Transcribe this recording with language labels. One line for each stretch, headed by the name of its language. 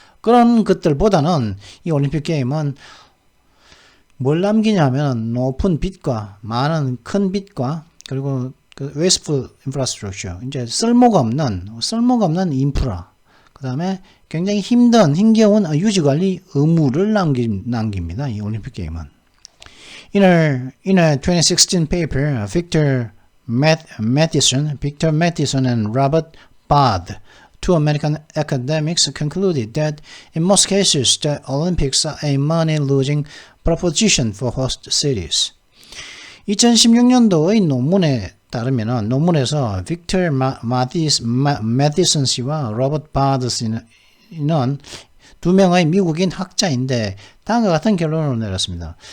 Korean: 그런 것들보다는 이 올림픽 게임은 뭘 남기냐면 높은 빚과 큰 빚과 그리고 그
English: wasteful infrastructure,
Korean: 이제 쓸모가 없는 인프라, 그 다음에 굉장히 힘겨운 유지관리 의무를 남깁니다. 이 올림픽 게임은.
English: In a 2016 paper, Victor Matheson and Robert Bard, two American academics, concluded that in most cases the Olympics are a money-losing proposition for host cities.
Korean: 2016년도의 논문에 따르면 논문에서 빅터 마디슨 씨와 로버트 바드 씨는 두 명의 미국인 학자인데 다음과 같은 결론을 내렸습니다.